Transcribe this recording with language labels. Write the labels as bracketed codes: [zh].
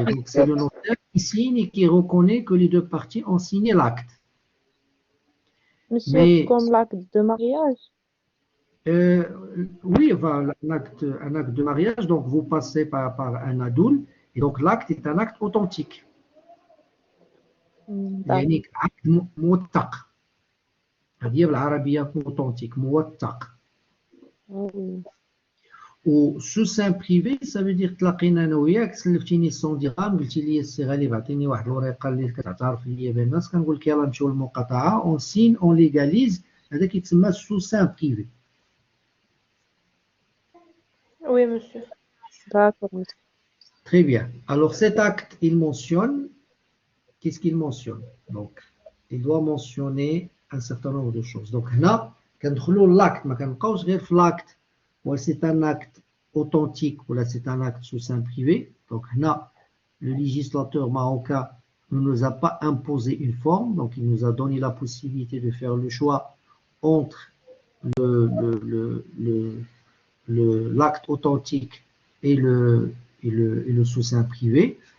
[fr] Et donc c'est le notaire qui signe et qui reconnaît que les deux parties ont signé l'acte. Monsieur, Mais comme l'acte de mariage. euh, oui, enfin, un acte de mariage, donc vous passez par un adoul et donc l'acte est un acte authentique. D'accord. [ar] يعني عقد موثق. هذه بالعربية authentique, موثق. [fr] Oui. [ar] و sous seing privé, [fr] ça veut dire [ar] تلاقينا انا وياك سلفتيني 100 درهم قلتي لي السي غالي عطيني واحد الورقه اللي كتعترف ليا بها الناس كنقول لك يلاه نمشيو للمقاطعه اون سين اون ليغاليز هذا كيتسمى sous seing privé. [fr] Oui, monsieur. D'accord, monsieur. Très bien. Alors cet acte, il mentionne, qu'est-ce qu'il mentionne? Donc, il doit mentionner un certain nombre de choses. [ar] Donc, هنا كندخلوا l'acte, ما كنبقاوش غير في l'acte. [fr] Ou c'est un acte authentique ou là c'est un acte sous seing privé. Donc là, le législateur marocain ne nous a pas imposé une forme, donc il nous a donné la possibilité de faire le choix entre l'acte authentique et le sous seing privé.